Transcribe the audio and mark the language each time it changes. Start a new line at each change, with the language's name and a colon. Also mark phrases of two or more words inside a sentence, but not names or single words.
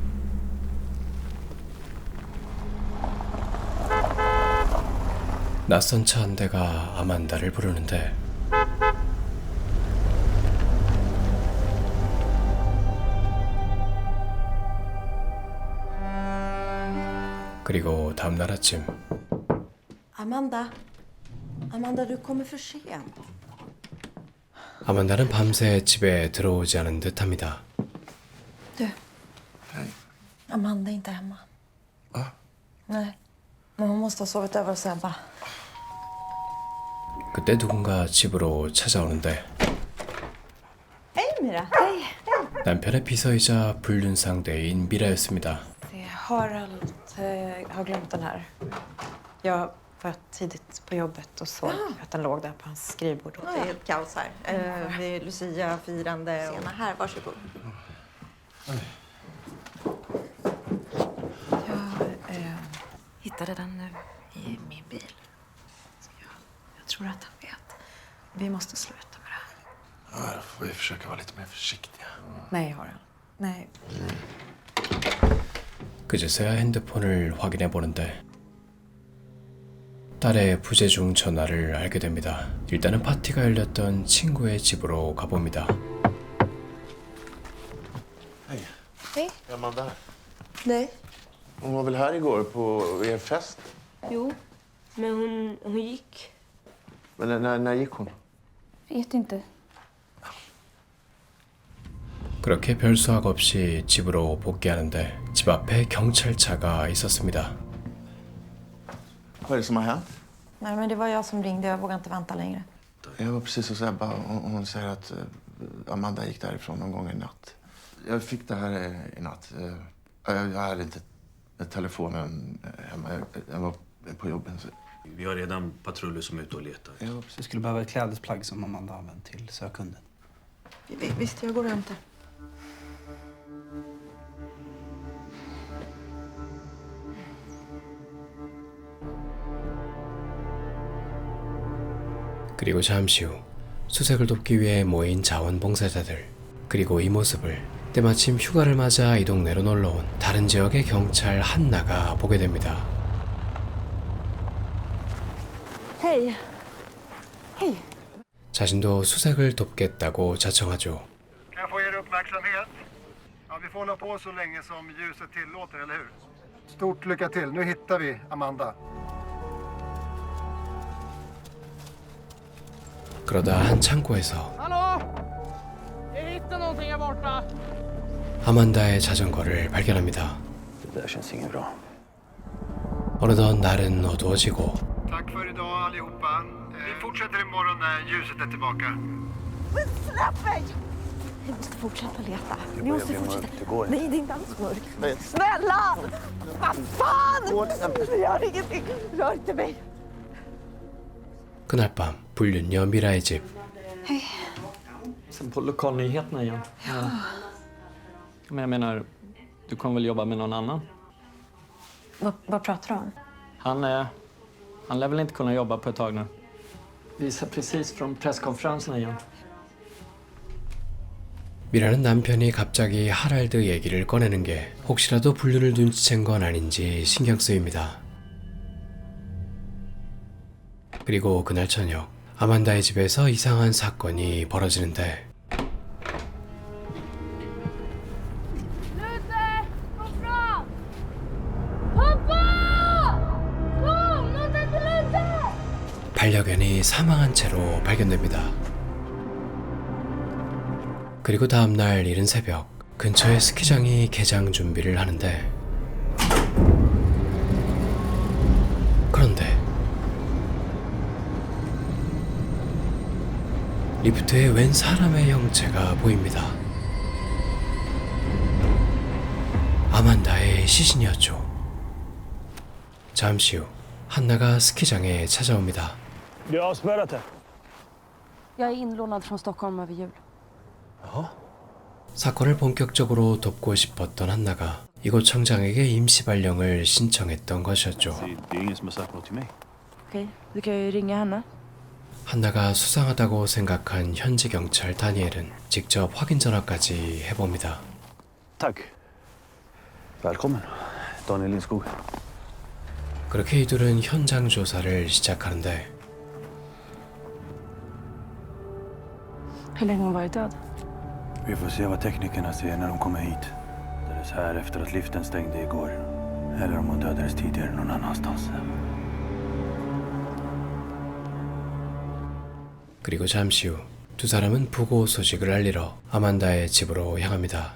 Korean: 낯선 차 한 대가 아만다를 부르는데 그리고 다음날 아침
Swedish: Amanda, du kommer för sent.
Korean: 아만다는 밤새 집에 들어오지 않은 듯합니다.
Swedish: Du, Amanda är inte hemma. Va? Nej, men hon måste ha sovit över hos Ebba.
Korean: 그때 누군가 집으로 찾아오는데
Swedish: Hej Mira. Hej.
Korean: 남편의 비서이자 불륜 상대인 미라였습니다.
Swedish: Harald har glömt den här. Jag var tidigt på jobbet och såg att den låg där på hans skrivbord. Det är ett kaos här. Det är Lucia-firande. Sena här, varsågod. Jag hittade den nu i min bil. Jag tror att han vet. Vi måste sluta med det här. Ja, då får vi försöka vara lite mer försiktiga. Nej, Harald. Nej.
Korean: 그제서야 핸드폰을 확인해 보는데 딸의 부재중 전화를 알게 됩니다. 일단은 파티가 열렸던 친구의 집으로 가봅니다.
Swedish: Hej. Hej. Är Amanda här? Nej. Hon var väl här igår på er fest? Jo, men hon gick. Men när gick hon? Vet inte.
Korean: 그렇게 별 수학 없이 집으로 복귀하는데 집 앞에 경찰차가 있었습니다.
Swedish: Vad är det som har hänt? Nej, men det var jag som ringde. Jag vågar inte vänta längre. Jag var precis hos Ebba. Hon säger att Amanda gick därifrån någon gång i natt. Jag fick det här i natt. Jag hade inte telefonen hemma. Jag var på jobbet. Vi har redan patruller som är ute och letar. Du skulle behöva ett klädesplagg som Amanda använt till sökhunden. Visst, jag går och hämtar.
Korean: 그리고 잠시 후 수색을 돕기 위해 모인 자원봉사자들, 그리고 이 모습을 때마침 휴가를 맞아 이 동네로 놀러온 다른 지역의 경찰 한나가 보게 됩니다.
Swedish: Hej. Hej.
Korean: 자신도 수색을 돕겠다고 자청하죠.
Swedish: Kan jag få er uppmärksamhet? Ja, vi får hålla på så länge som ljuset tillåter, eller hur? Stort lycka till. Nu hittar vi Amanda.
Korean: 그러다 한 창고에서
Swedish: Hallå! Jag hittade någonting här borta.
Korean: 아만다의 자전거를 발견합니다.
Swedish: Det där känns inget bra.
Korean: 어느덧 날은 어두워지고
Swedish: Tack för idag allihopa. Vi fortsätter imorgon när ljuset är tillbaka. Men släpp mig! Vi måste fortsätta leta. Vi måste fortsätta. Nej, det är inte alls mörkt. Snälla! Vad fan! Gör ingenting. Rör inte mig.
Korean: 그날 밤 불륜녀 미라의 집.
Swedish: Sen på lokalnyheterna igen. Ja. Men jag menar, du kommer väl jobba med någon annan? Vad pratar du om? Han lär väl inte kunna jobba på ett tag nu. Visar precis från presskonferensen igen.
Korean: 미라는 남편이 갑자기 하랄드 얘기를 꺼내는 게 혹시라도 불륜을 눈치챈 건 아닌지 신경 쓰입니다. 그리고 그날 저녁 아만다의 집에서 이상한 사건이 벌어지는데
Swedish: Lute! Kom fram! Pappa! Kom! Låt inte Lute!
Korean: 반려견이 사망한 채로 발견됩니다. 그리고 다음날 이른 새벽 근처의 스키장이 개장 준비를 하는데 그런데 리프트에 웬 사람의 형체가 보입니다. 아만다의 시신이었죠. 잠시 후 한나가 스키장에 찾아옵니다.
Swedish: Du har avspärrat det. Jag är inlånad från Stockholm över jul.
Korean: 사건을 본격적으로 돕고 싶었던 한나가 이곳 청장에게 임시 발령을 신청했던 것이었죠.
Swedish: Det är ingen som har sagt något till mig. Okej, du kan ju ringa henne.
Korean: 한나가 수상하다고 생각한 현지 경찰 다니엘은 직접 확인 전화까지 해봅니다.
Swedish: Tack. Välkommen, Daniel Lindskog.
Korean: 그렇게 이들은 현장 조사를 시작하는데
Swedish: Hur länge har hon varit död? Vi får se vad teknikerna säger när de kommer hit. Det är så här efter att liften stängde igår. Eller om hon dödades tidigare någon annanstans.
Korean: 그리고 잠시 후 두 사람은 부고 소식을 알리러 아만다의 집으로 향합니다.